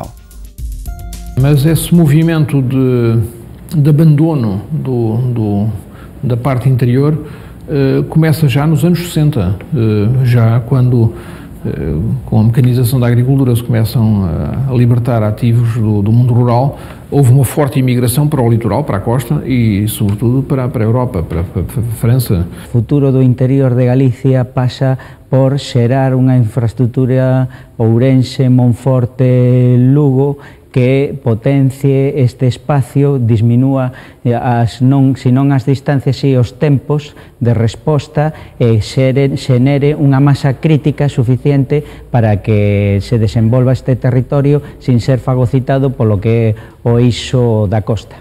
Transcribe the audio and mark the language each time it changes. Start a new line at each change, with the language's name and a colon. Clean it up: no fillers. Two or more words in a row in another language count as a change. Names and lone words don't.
Portuguese: Mas esse movimento de abandono da parte interior começa já nos anos 60, já quando com a mecanização da agricultura se começam a libertar ativos do mundo rural, houve uma forte imigração para o litoral, para a costa e sobretudo para a Europa, para a França.
Galician: O futuro do interior de Galicia pasa por xerar unha infraestructura Ourense, Monforte, Lugo, que potencie este espacio, disminúa se non as distancias e os tempos de resposta e xenere unha masa crítica suficiente para que se desenvolva este territorio sin ser fagocitado polo que é o eixo da costa.